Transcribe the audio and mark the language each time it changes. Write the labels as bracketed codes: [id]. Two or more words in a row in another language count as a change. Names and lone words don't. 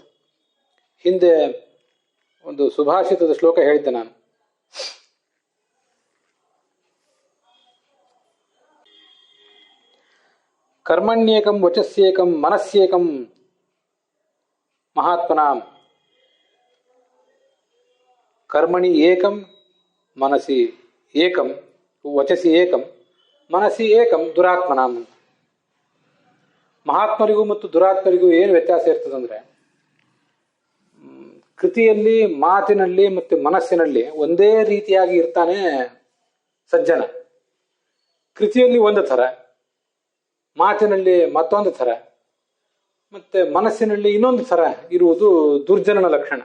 [kn] ಹಿಂದೆ ಒಂದು ಸುಭಾಷಿತದ ಶ್ಲೋಕ ಹೇಳಿದ್ದೆ ನಾನು. [sa] ಕರ್ಮಣ್ಯೇಕಂ ವಚಸ್ಯೇಕಂ ಮನಸ್ಯೇಕಂ ಮಹಾತ್ಮನಾಂ. ಕರ್ಮಣಿ ಏಕಂ ಮನಸಿ ಏಕಂ ವಚಸಿ ಏಕಂ ಮನಸಿ ಏಕಂ ದುರಾತ್ಮನಾಂ. [kn] ಮಹಾತ್ಮರಿಗೂ ಮತ್ತು ದುರಾತ್ಮರಿಗೂ ಏನು ವ್ಯತ್ಯಾಸ ಇರ್ತದಂದ್ರೆ, ಕೃತಿಯಲ್ಲಿ, ಮಾತಿನಲ್ಲಿ ಮತ್ತು ಮನಸ್ಸಿನಲ್ಲಿ ಒಂದೇ ರೀತಿಯಾಗಿ ಇರ್ತಾನೆ ಸಜ್ಜನ. ಕೃತಿಯಲ್ಲಿ ಒಂದು ಥರ, ಮಾತಿನಲ್ಲಿ ಮತ್ತೊಂದು ಥರ, ಮತ್ತೆ ಮನಸ್ಸಿನಲ್ಲಿ ಇನ್ನೊಂದು ಥರ ಇರುವುದು ದುರ್ಜನನ ಲಕ್ಷಣ.